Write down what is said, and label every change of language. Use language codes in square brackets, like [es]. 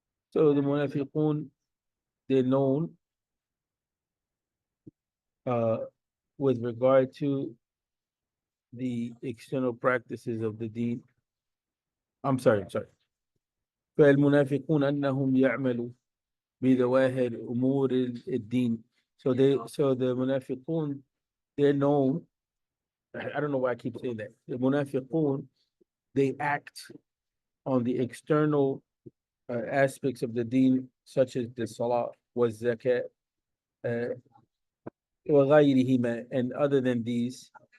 [en] So the munafiqun, they're known with regard to the external practices of the deen. I'm sorry. [ar] فالمنافقون أنهم يعملوا بظواهر أمور الدين. [en] So the munafiqun, they're known. I don't know why I keep saying that. The munafiqun, they act on the external aspects of the deen, such as the salah, was zakat, [ar] وغيرهما, [en] and other than these.